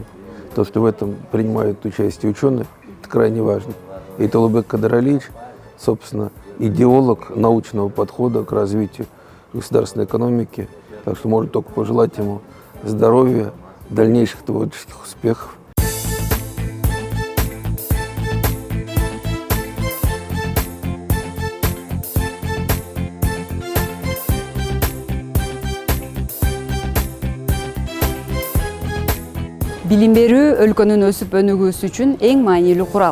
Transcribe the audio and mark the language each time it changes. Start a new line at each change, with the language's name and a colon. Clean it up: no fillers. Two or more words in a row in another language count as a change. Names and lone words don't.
Russian: То, что в этом принимают участие ученые, это крайне важно. И Талабек Кадыралиевич, собственно, идеолог научного подхода к развитию государственной экономики. Так что можно только пожелать ему здоровья, дальнейших творческих успехов.
Kyrgyz: Билим берүү өлкөнүн өсүп өнүгүүсү үчүн эң маанилүү курал.